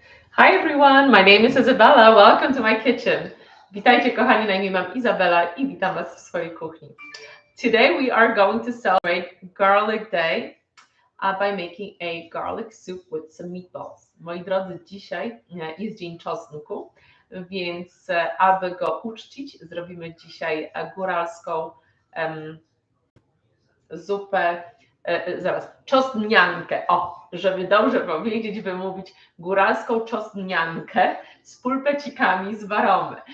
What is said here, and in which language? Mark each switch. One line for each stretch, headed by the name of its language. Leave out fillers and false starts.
English: Hi everyone, my name is Isabella. Welcome to my kitchen.
Polish: Witajcie kochani, na imię mam Izabela i witam Was w swojej kuchni.
English: Today we are going to celebrate Garlic Day by making a garlic soup with some meatballs.
Polish: Moi drodzy, dzisiaj jest dzień czosnku, więc aby go uczcić, zrobimy dzisiaj góralską zupę, czosnniankę. O, żeby dobrze powiedzieć, wymówić góralską czosnniankę z pulpecikami z baromy.